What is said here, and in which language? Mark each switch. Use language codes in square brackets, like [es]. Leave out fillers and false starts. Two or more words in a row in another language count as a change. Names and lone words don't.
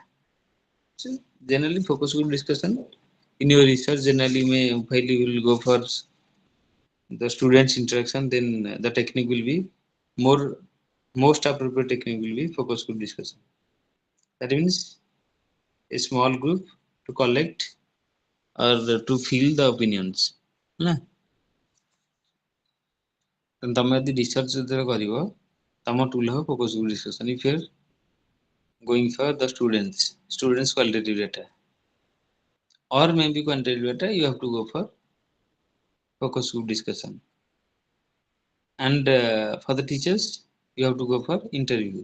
[en] So generally focus group discussion in your research, generally while you will go for the students interaction, then the technique will be more most appropriate technique will be focus group discussion. That means a small group to collect or to fill the opinions. [or] ନା ତମେ ଯଦି research ଯେତେବେଳେ କରିବ ତମ tool ହେବ [en] focus group discussion. If you're going for the students qualitative data or maybe quantitative data, you have to go for focus group discussion. And for the teachers, you have to go for interview.